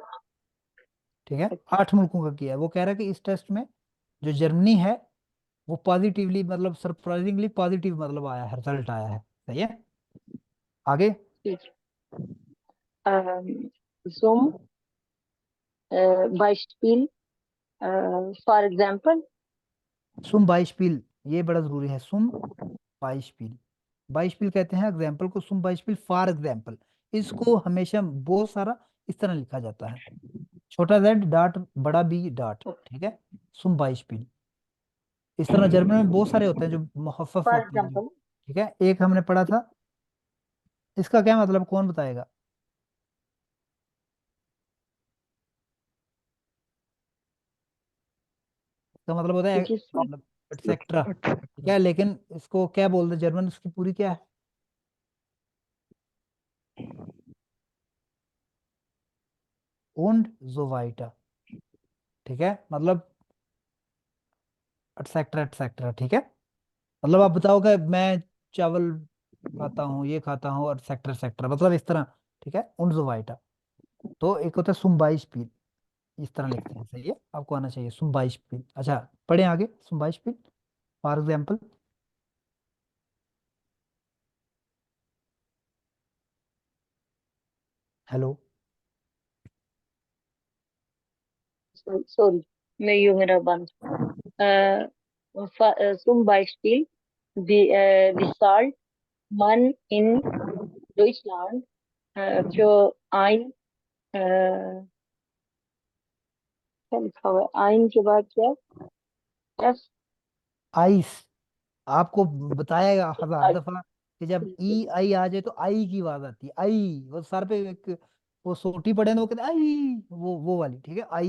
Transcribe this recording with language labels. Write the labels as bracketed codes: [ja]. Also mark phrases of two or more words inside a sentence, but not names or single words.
[hi] ठीक है, 8 मुल्कों का किया है। वो कह रहा है कि इस टेस्ट में जो जर्मनी है वो पॉजिटिवली, मतलब [en] surprisingly positive [hi] मतलब आया है, रिजल्ट आया है। सही है, आगे। ठीक है। [de] zum Beispiel, [en] for example। [de] zum Beispiel, [hi] ये बड़ा जरूरी है, [de] zum Beispiel. [hi] बाइशपील कहते हैं एग्जाम्पल को, [de] zum Beispiel [en] for example. [hi] इसको हमेशा बहुत सारा इस तरह लिखा जाता है, छोटा [en] Z dot [hi] बड़ा [en] B dot, [hi] ठीक है, [de] zum Beispiel. [hi] इस तरह जर्मन में बहुत सारे होते हैं जो मुखफ़फ़ फॉर होते हैं जो, एग्जाम्पल। ठीक है। एक हमने पढ़ा था, इसका क्या मतलब, कौन बताएगा? इसका मतलब होता है जिसमें मतलब एटसेट्रा, ठीक है, लेकिन इसको क्या बोलते हैं जर्मन, उसकी पूरी क्या है? [de] und so weiter, [hi] ठीक है, मतलब एटसेट्रा एटसेट्रा, ठीक है। मतलब आप बताओ कि मैं चावल खाता हूँ, ये खाता हूँ, एटसेट्रा एटसेट्रा, मतलब इस तरह, ठीक है, [de] und so weiter। [hi] तो एक होता है [de] zum Beispiel, [hi] इस तरह लिखते हैं। सही है, आपको आना चाहिए [de] zum Beispiel। [hi] अच्छा, पढ़े आगे, [de] zum Beispiel, [en] for example. [hi] हेलो। सॉरी, मैं यूं मेरा बंद। [de] zum Beispiel die Zahl Mann in Deutschland für ein [hi] क्या लिखा हुआ है आइन के बाद क्या। एफ आइस, आपको बताया हजार आई। दफा कि जब ई आई आ जाए तो आई की आवाज आती है, आई, वो सर पे एक वो सोटी पड़े ना, वो कहते हैं आई, वो वाली, ठीक है, आई।